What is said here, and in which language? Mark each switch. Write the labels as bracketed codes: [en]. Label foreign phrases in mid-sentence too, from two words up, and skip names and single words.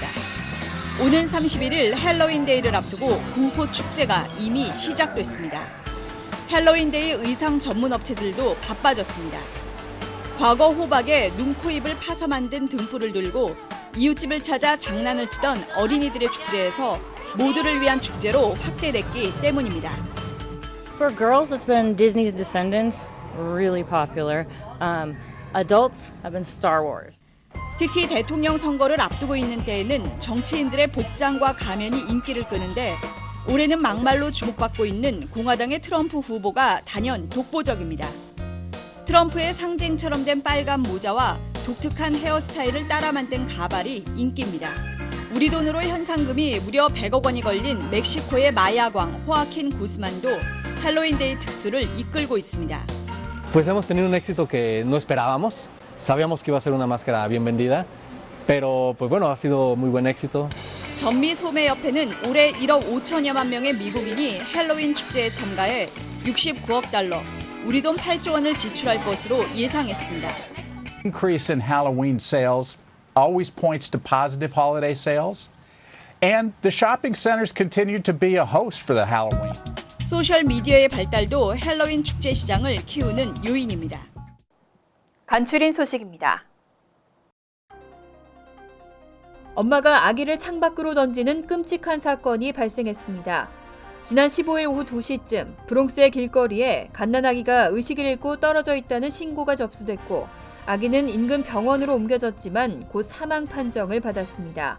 [ko] 오는 31일 할로윈데이를 앞두고 공포축제가 이미 시작됐습니다. 할로윈데이 의상 전문 업체들도 바빠졌습니다. 과거 호박에 눈, 코, 입을 파서 만든 등불을 들고 이웃집을 찾아 장난을 치던 어린이들의 축제에서 모두를 위한 축제로 확대됐기 때문입니다. [en] For girls, it's been Disney's Descendants, really popular. Adults have been Star Wars. [ko] 특히 대통령 선거를 앞두고 있는 때에는 정치인들의 복장과 가면이 인기를 끄는데 올해는 막말로 주목받고 있는 공화당의 트럼프 후보가 단연 독보적입니다. 트럼프의 상징처럼 된 빨간 모자와 독특한 헤어스타일을 따라 만든 가발이 인기입니다. 우리 돈으로 현상금이 무려 100억 원이 걸린 멕시코의 마야광 호아킨 구스만도 할로윈데이 특수를 이끌고 있습니다. [es] Pues hemos tenido un éxito que no esperábamos. Sabíamos que iba a ser una máscara bien vendida, pero pues bueno, ha sido muy buen éxito. [ko] 전미 소매협회는 올해 1억 5천여만 명의 미국인이 할로윈 축제에 참가해 69억 달러, 우리 돈 8조 원을 지출할 것으로 예상했습니다. [en] Increase in Halloween sales always points to positive holiday sales, and the shopping centers continue to be a host for the Halloween. [ko] 소셜 미디어의 발달도 할로윈 축제 시장을 키우는 요인입니다. 간추린 소식입니다. 엄마가 아기를 창밖으로 던지는 끔찍한 사건이 발생했습니다. 지난 15일 오후 2시쯤 브롱스의 길거리에 갓난아기가 의식을 잃고 떨어져 있다는 신고가 접수됐고 아기는 인근 병원으로 옮겨졌지만 곧 사망 판정을 받았습니다.